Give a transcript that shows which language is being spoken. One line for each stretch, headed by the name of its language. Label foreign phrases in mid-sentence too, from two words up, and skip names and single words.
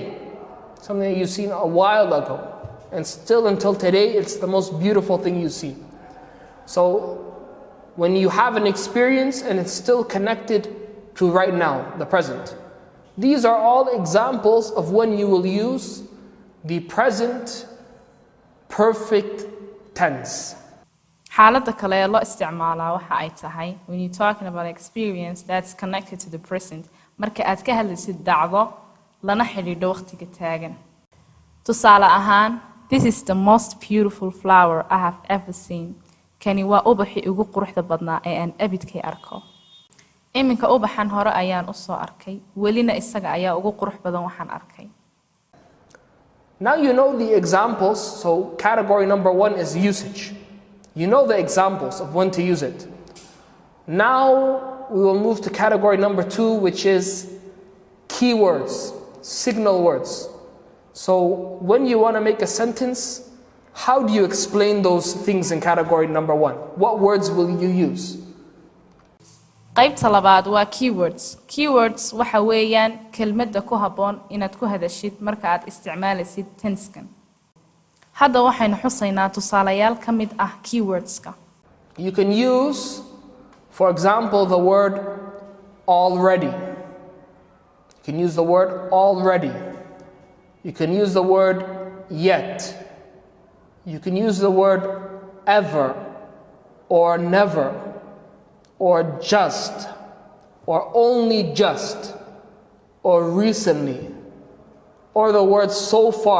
English: Something that you've seen a while ago. And still until today, it's the most beautiful thing you see. So when you have an experience and it's still connected to right now, the present. These are all examples of when you will use the present perfect tense.
Somali: xaaladda kale ee loo isticmaalaa waxa ay tahay
English: when you're talking about experience that's connected to the present
Somali: marka aad ka hadlaysid dhacdo lana xidhiidho waqtiga taagan. Tusaale ahaan,
English: this is the most beautiful flower I have ever seen.
Somali: Kani waa ubaxii ugu quruxda badnaa ee aan abidkay arko. Iminka ubaxan hore ayaan u soo arkay, welina isaga ayaa ugu qurux badan waxaan arkay.
English: Now you know the examples, so category number 1 is usage. You know the examples of when to use it. Now we will move to category number 2, which is keywords, signal words. So when you want to make a sentence, how do you explain those things in category number 1? What words will you use?
Somali: qaybta labaad waa keywords. Keywords waxa weeyaan kelmadda ku habboon inaad ku hadashid marka aad isticmaalaysid tense-kan. Hadda waxaynu xusaynaa tusaalayaal ka mid ah keywords-ka.
English: You can use, for example, the word already. You can use the word already. You can use the word yet. You can use the word ever or never or just or only just or recently or the word so far.